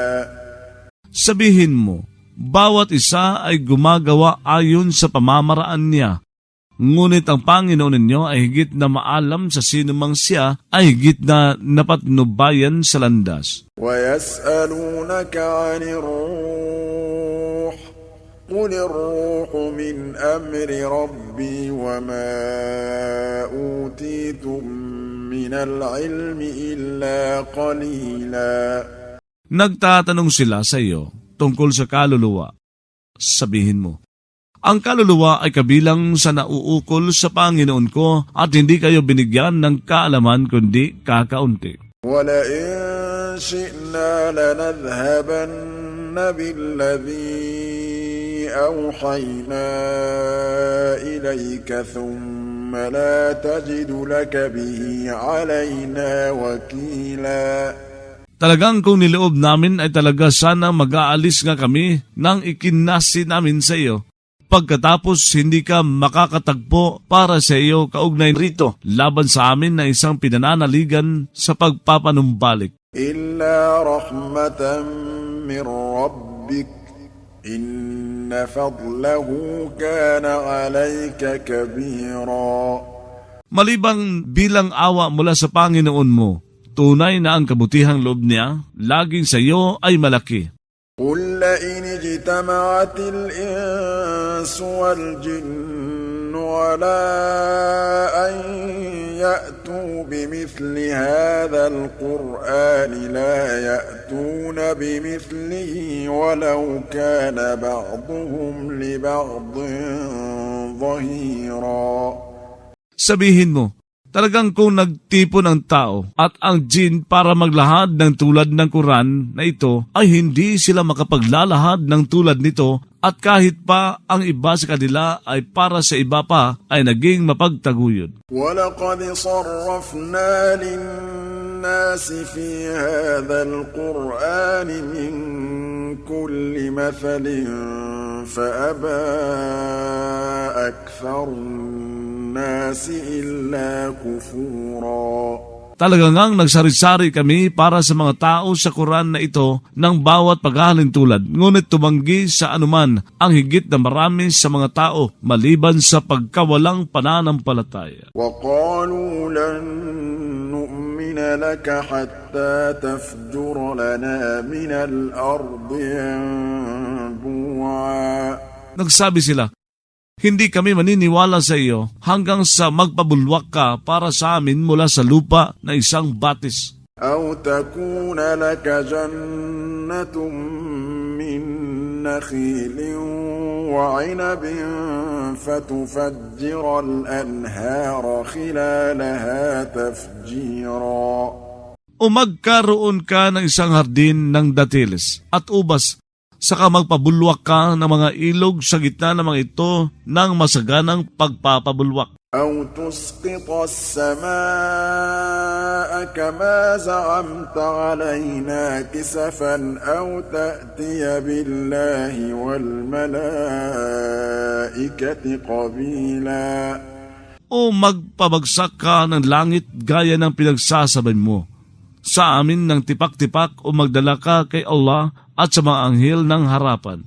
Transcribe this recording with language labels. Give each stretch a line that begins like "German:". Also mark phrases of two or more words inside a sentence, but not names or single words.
Filipino: Sabihin mo, bawat isa ay gumagawa ayon sa pamamaraan niya. Ngunit ang Panginoon ninyo ay higit na maalam sa sinumang siya ay higit na napatnubayan sa landas.
Arabic: وَيَسْأَلُونَكَ عَنِ الرُّوحِ قُلِ الرُّوحُ مِنْ أَمْرِ رَبِّي وَمَا أُوتِيتُم مِّنَ الْعِلْمِ إِلَّا قَلِيلًا.
Filipino: Nagtatanong sila sa iyo tungkol sa kaluluwa. Sabihin mo, ang kaluluwa ay kabilang sa nauukol sa Panginoon ko at hindi kayo binigyan ng kaalaman kundi kakaunti.
Arabic: وَلَئِن شِئْنَا لَنَذْهَبَنَّ بِالَّذِي أَوْحَيْنَا إِلَيْكَ ثُمَّ لَا تَجِدُ لَكَ بِهِ عَلَيْنَا وَكِيلًا.
Filipino: Talagang kung niloob namin ay talaga sana mag-aalis nga kami nang ikinasi namin sa iyo. Pagkatapos hindi ka makakatagpo para sa iyo kaugnay rito laban sa amin na isang pinananaligan sa pagpapanumbalik.
Arabic: إِلَّا رَحْمَةً مِّن رَّبِّكَ إِنَّ فَضْلَهُ كَانَ عَلَيْكَ كَبِيرًا.
Filipino: Malibang bilang awa mula sa Panginoon mo, tunay na ang kabutihang loob niya laging sa iyo ay malaki.
Arabic: قُل لَّئِنِ اجْتَمَعَتِ الْإِنسُ وَالْجِنُّ عَلَىٰ أَن يَأْتُوا بِمِثْلِ هَٰذَا الْقُرْآنِ لَا يَأْتُونَ بِمِثْلِهِ وَلَوْ كَانَ بَعْضُهُمْ لِبَعْضٍ ظَهِيرًا.
Filipino: Sabihin mo, talagang kung nagtipon ang tao at ang jin para maglahad ng tulad ng Quran na ito, ay hindi sila makapaglalahad ng tulad nito at kahit pa ang iba sa kanila ay para sa iba pa ay naging mapagtaguyod.
Arabic: وَلَقَدْ صَرَّفْنَا لِلنَّاسِ فِي هَٰذَا الْقُرْآنِ مِنْ كُلِّ مَثَلٍ فَأَبَىٰ أَكْثَرُ النَّاسِ إِلَّا كُفُورًا.
Filipino: Talaga ngang nagsari-sari kami para sa mga tao sa Quran na ito ng bawat paghahalin tulad, ngunit tumanggi sa anuman ang higit na marami sa mga tao maliban sa pagkawalang pananampalataya.
Arabic: وَقَالُوا لَن نُّؤْمِنَ لَكَ حَتَّىٰ تَفْجُرَ لَنَا مِنَ الْأَرْضِ يَنبُوعًا.
Filipino: Nagsabi sila, hindi kami maniniwala sa iyo hanggang sa magpabulwak ka para sa amin mula sa lupa na isang batis.
Arabic: أَوْ تَكُونَ لَكَ جَنَّةٌ مِّن نخيل وعنب فتفجر الأنهار خلالها تفجيرا.
Filipino: O magkaroon ka ng isang hardin ng datiles at ubas, saka magpabulwak ka ng mga ilog sa gitna ng mga ito ng masaganang pagpapabulwak.
Arabic: أو تسقط السماء كما زعمت علينا كسفا أو تأتي بالله والملائكة قبيلا.
Filipino: O magpabagsak ka ng langit gaya ng pinagsasabay mo sa amin ng tipak-tipak, o magdala ka kay Allah at sa mga anghel ng harapan.